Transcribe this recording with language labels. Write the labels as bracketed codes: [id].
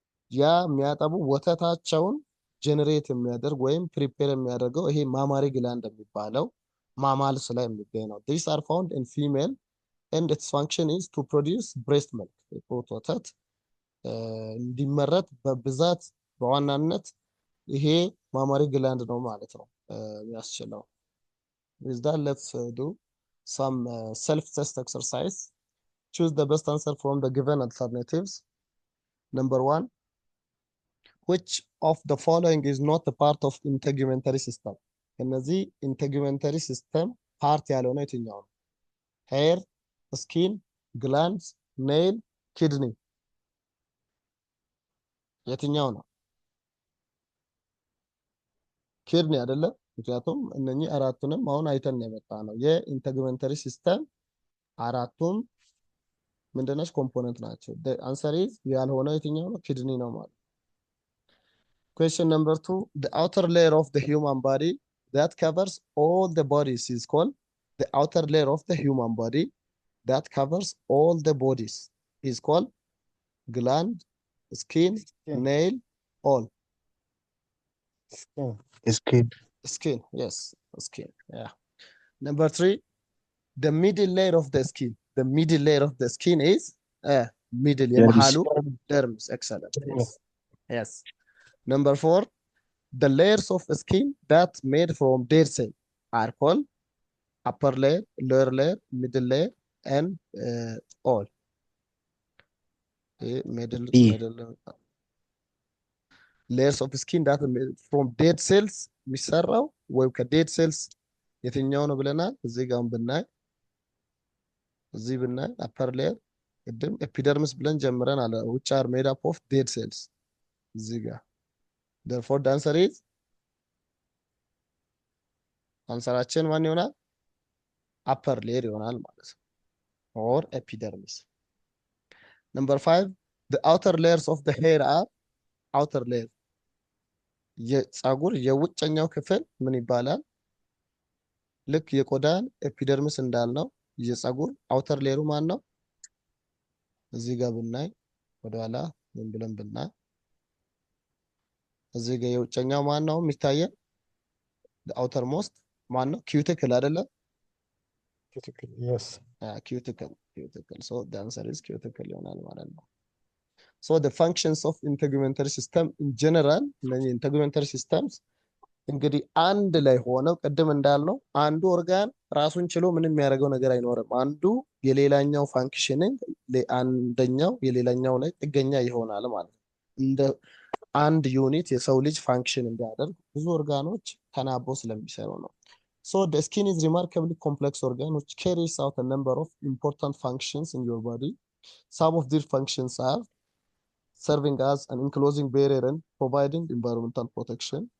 [am] ያ የሚያጠቡ ወተታቸውን ጀነሬት የሚያደርግ ወይም ፕሪፔር የሚያደርገው ይሄ ማማሪ ግላንድ የሚባለው ማማልስ ላይ የሚገኝ ነው። [en] these are found in female and its function is to produce breast milk [am] የጡት ወተት እንዲመረት በብዛት በዋናነት ይሄ ማማሪ ግላንድ ነው ማለት ነው የሚያስችለው። [en] with that let's do some self test exercise. Choose the best answer from the given alternatives. Number 1, which of the following is not a part of integumentary system? [am] እነዚህ integumentary system ፓርት ያልሆነ የትኛው ነው? [en] hair, skin, glands, nail, kidney [am] የትኛው ነው? ኪድኒ አይደለ? ምክንያቱም እነኚህ አራቱንም አሁን አይተን የመጣ ነው። የኢንተግመንተሪ ሲስተም አራቱም ምንድነች? ኮምፖነንት ናቸው። [en] the answer is [am] ያልሆነው የትኛው ነው? ኪድኒ ነው ማለት። [en] question number 2, the outer layer of the human body that covers all the bodies is called the outer layer of the human body that covers all the bodies is called gland, skin, nail, all. Skin, yes, skin. Yeah. Number 3, the middle layer of the skin. The middle layer of the skin is middle [am] የመሃሉ [en] dermis. Excellent. Yes. Yes. Number 4, the layers of skin that made from dead cell are called upper layer, lower layer, middle layer, and all. Middle layers of skin that made from dead cells [am] የሚሰራው ወይም ከዴድ ሴልስ የትኛው ነው ብለናል? እዚህ ጋር ብናይ እዚህ ብናይ upper layer ቅድም ኤፒደርሚስ ብለን ጀምረን አለ [en] which are made up of dead cells [am] እዚህ ጋር [en] therefore the answer is [am] አንሰራችን ማን ይሆናል? [en] upper layer [am] ይሆናል ማለት ነው [en] or epidermis. Number 5, the outer layers of the hair are outer layer [am] የፀጉር የውጨኛው ክፍል ምን ይባላል? ልክ የቆዳን ኤፒደርሚስ እንዳልነው የፀጉር አውተር ሌየሩ ማን ነው? እዚህ ጋር ብናይ ወደኋላ ምን ብለን ብናይ እዚህ ጋር የውጨኛው ማን ነው የሚታየን? አውተር ሞስት ማን ነው? ኪዩቲክል አይደለ? [en] Cuticle, yes. [am] ኪዩቲክል [en] so the answer is cuticle [am] ይሆናል ማለት ነው። [en] So the functions of integumentary system in general [am] እነዚህ integumentary systems እንግዲህ አንድ ላይ ሆነው ቅድም እንዳልነው አንዱ ኦርጋን ራሱን ችሎ ምንም የሚያደርገው ነገር አይኖርም። አንዱ የሌላኛው ፋንክሽኒንግ አንደኛው የሌላኛው ላይ ጥገኛ ይሆናል ማለት ነው። እንደ አንድ ዩኒት የሰው ልጅ ፋንክሽን እንዲያደርግ ብዙ ኦርጋኖች ተናበው ስለሚሰሩ ነው። [en] So the skin is remarkably complex organ which carries out a number of important functions in your body. Some of these functions are serving as an enclosing barrier and providing environmental protection.